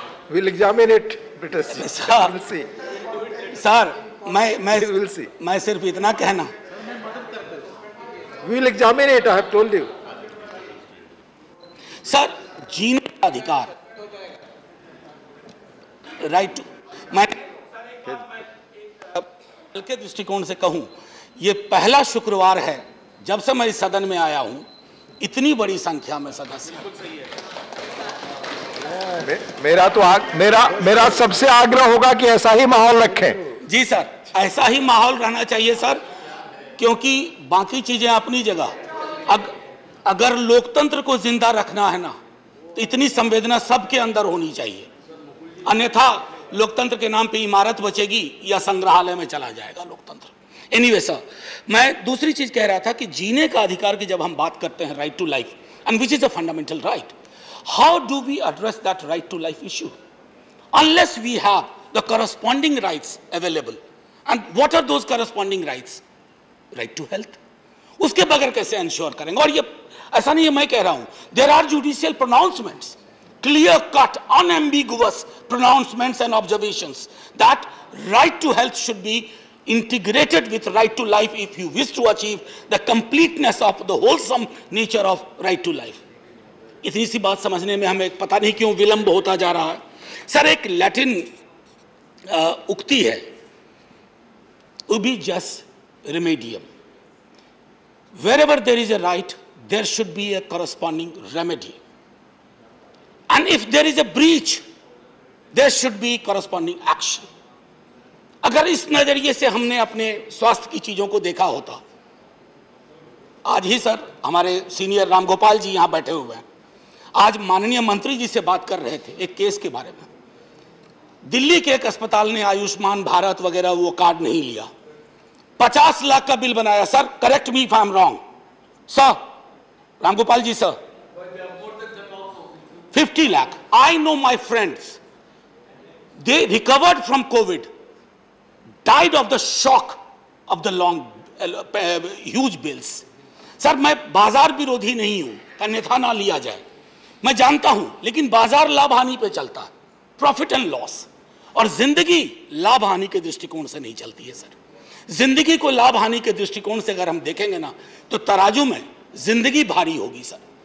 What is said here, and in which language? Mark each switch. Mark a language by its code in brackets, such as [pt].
[en] we'll examine it, British. We'll see. [hi] Sir [en] We'll see. [hi] मैं सिर्फ इतना कहना, [en] We'll examine it, I have told you. [hi] Sir जीने का अधिकार, राइट, मैं के दृष्टिकोण से कहूं, यह पहला शुक्रवार है जब से मैं इस सदन में आया हूं, इतनी बड़ी संख्या में सदस्य। मेरा सबसे आग्रह होगा कि ऐसा ही माहौल रखें। जी सर, ऐसा ही माहौल रहना चाहिए सर, क्योंकि बाकी चीजें अपनी जगह, अगर लोकतंत्र को जिंदा रखना है ना, तो इतनी संवेदना सबके अंदर होनी चाहिए, अन्यथा लोकतंत्र के नाम पे इमारत बचेगी या संग्रहालय में चला जाएगा लोकतंत्र। [en] anyway sir, [hi] मैं दूसरी चीज कह रहा था कि जीने का अधिकार की जब हम बात करते हैं, [en] Right to life, and which is a fundamental right, how do we address that right to life issue unless we have the corresponding rights available? And what are those corresponding rights? Right to health, [hi] उसके बगैर कैसे ensure करेंगे? और ये ऐसा नहीं है मैं कह रहा हूं, [en] There are judicial pronouncements, clear cut, unambiguous pronouncements and observations that right to health should be integrated with right to life if you wish to achieve the completeness of the wholesome nature of right to life. [hi] इतनी सी बात समझने में हमें पता नहीं क्यों विलंब होता जा रहा है। सर, एक लैटिन उक्ति है, [la] ubi jus remedium, [en] wherever there is a right there should be a corresponding remedy, and if there is a breach there should be corresponding action. [hi] अगर इस नजरिए से हमने अपने स्वास्थ्य की चीजों को देखा होता, आज ही सर हमारे सीनियर रामगोपाल जी यहां बैठे हुए हैं, आज माननीय मंत्री जी से बात कर रहे थे एक केस के बारे में, दिल्ली के एक अस्पताल ने आयुष्मान भारत वगैरह वो कार्ड नहीं लिया, 50 लाख का बिल बनाया। [en] Sir, correct me if I am wrong sir, Ramgopal ji sir, 50 lakh. I know my friends, they recovered from COVID, died of the shock of the long huge bills. [hi] Sir, मैं बाजार विरोधी नहीं हूं, अन्यथा ना लिया जाए, मैं जानता हूं, लेकिन बाजार लाभ हानि पे चलता है, [en] profit and loss, [hi] और जिंदगी लाभ हानि के दृष्टिकोण से नहीं चलती है सर। जिंदगी को लाभ हानि के दृष्टिकोण से अगर हम देखेंगे ना, तो तराजू में जिंदगी भारी होगी सर।